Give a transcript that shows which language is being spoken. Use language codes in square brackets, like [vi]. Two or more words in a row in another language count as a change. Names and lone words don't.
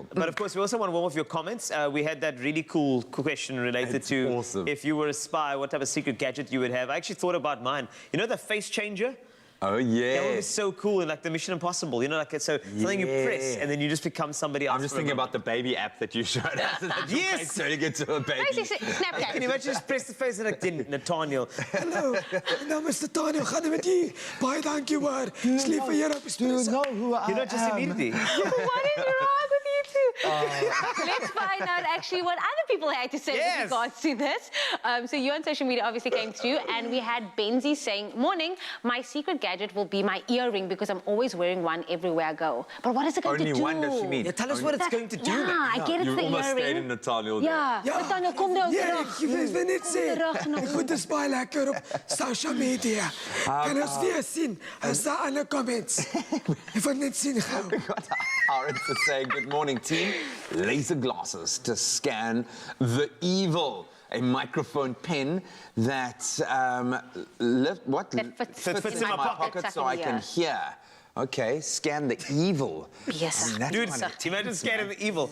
[en] But of course, we also want warm of your comments. We had that really cool question related to if you were a spy, what type of secret gadget you would have. I actually thought about mine. You know the face changer? Oh, yeah. That would be so cool in like the Mission Impossible. Something you press and then you just become somebody else. I'm just thinking about the baby app that you showed us. Yes! Turning into a baby. Snapchat. Can you imagine just press the face and like, Nathaniel. [af] Hallo, my naam is Nathaniel. Gaan dit met u? Baie dankie hoor. Dis lief vir hier op die [en] Do you know who I am? You're not just immediately. What is wrong with you two? Let's find out actually what other people had to say with regards to this. So you on social media obviously came through, and we had Benzi saying, morning, my secret gadget will be my earring because I'm always wearing one everywhere I go. But what is it going to do? Only one, does she mean? Ja, tell us what it's going to do. Yeah, I get it's the You almost stayed earring. in Nathaniel. [af] Ja, Nathaniel, kom nou terug. Ek wil net sê, ek vind dit baie lekker op [en] social media. [af] Kan ons weer sien as daar ander comments. Ek wil net sien gou. [en] Aaron to say, good morning, team. Laser glasses to scan the evil. A microphone pen that fits in my pocket so I can hear. Okay, scan the evil. Yes. Dude, imagine scanning the evil.